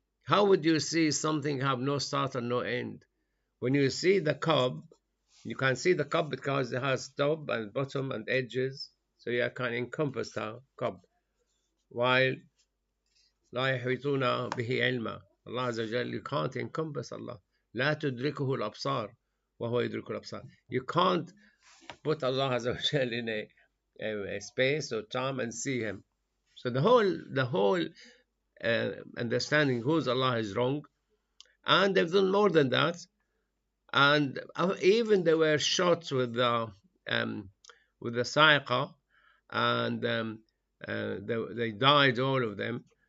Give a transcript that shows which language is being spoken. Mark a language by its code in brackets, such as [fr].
[en] How would you see something have no start and no end? When you see the cup, you can see the cup because it has top and bottom and edges, so you can encompass the cup. While [ar] لا يحيطون به علما, [en] Allah Azza wa Jal, you can't encompass Allah. [ar] لا تدركه الأبصار وهو يدرك الأبصار. [en] You can't put Allah Azza wa Jal in a space or time and see Him. So the whole understanding who's Allah is wrong, and they've done more than that. And even they were shot with the sa'iqa, and they died, all of them.